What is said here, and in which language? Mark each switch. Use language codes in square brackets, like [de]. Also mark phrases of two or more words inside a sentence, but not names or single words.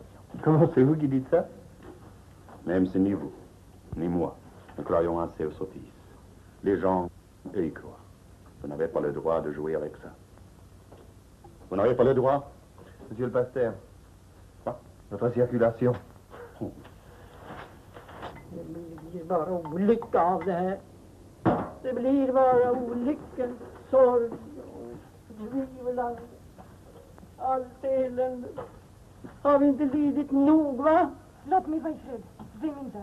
[fr] Comment c'est vous qui dites ça? Même si ni vous, ni moi, ne croyons assez aux sottises. Les gens, eux, y croient. Vous n'avez pas le droit de jouer avec ça. Vous n'avez pas le droit? Monsieur le pasteur. Notre circulation. [sv] Det blir bara olycka av det här. Det blir bara olycka, sorg och tvivel. Allt elände. Har vi inte lidit nog, va? Låt mig vara i fred. Det är min sak.